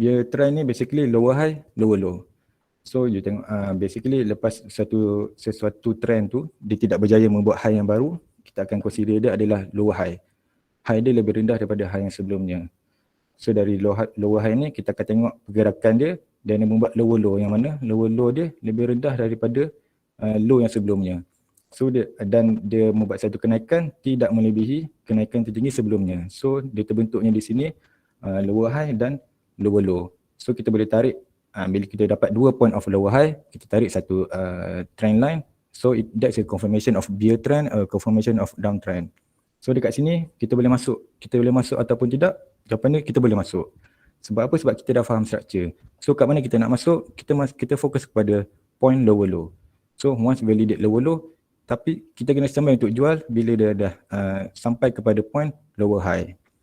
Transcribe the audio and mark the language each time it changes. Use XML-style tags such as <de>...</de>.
<ms>Bear trend ni basically</ms> <en>lower high, lower low.</en> <ms>So you tengok basically lepas sesuatu trend tu dia tidak berjaya membuat high yang baru, kita akan consider dia adalah lower high. High dia lebih rendah daripada high yang sebelumnya. So dari lower high ni kita akan tengok pergerakan dia dan dia membuat lower low, yang mana lower low dia lebih rendah daripada low yang sebelumnya. So dia membuat satu kenaikan tidak melebihi kenaikan tertinggi sebelumnya. So dia terbentuknya di sini lower high dan lower low. So kita boleh tarik bila kita dapat 2 point of lower high, kita tarik satu trend line.</ms> <en>So that's a confirmation of bear trend, a confirmation of downtrend.</en> <ms>So dekat sini kita boleh masuk ataupun tidak. Jawapan dia kita boleh masuk. Sebab apa? Sebab kita dah faham structure. So kat mana kita nak masuk, kita fokus kepada point lower low. So once validate lower low, tapi kita kena standby untuk jual bila dia dah sampai kepada point lower high.</ms>